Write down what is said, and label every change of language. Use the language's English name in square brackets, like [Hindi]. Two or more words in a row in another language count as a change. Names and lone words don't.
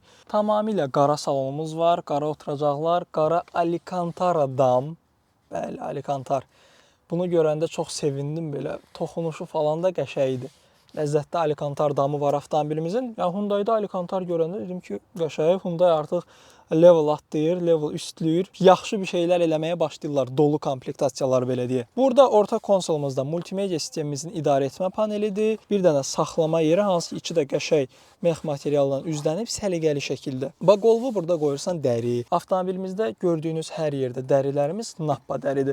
[Azerbaijani] Tamamilə qara salonumuz var, qara oturacaqlar, qara Alcantara dam. Bəli, Alcantar. Bunu görəndə çox sevindim belə. Toxunuşu falan da qəşəngdir. Ləzzətli Alcantar damı var avtomobilimizin. Yəni Hyundai-da Alcantar görəndə dedim ki, qəşəng. Hyundai artıq level atlayır, level üstləyir. Yaxşı bir şeylər eləməyə başlayırlar, dolu komplektasiyalar belə deyə. Burada orta konsolumuzda multimedia sistemimizin idarə etmə panelidir. Bir dənə saxlama yeri, hansı ki, içi də qəşəng mex materialdan üzlənib səliqəli şəkildə. Baqolvu burada qoyursan dəri. Avtomobilimizdə gördüyünüz hər yerdə dərilərimiz nappa dəridir.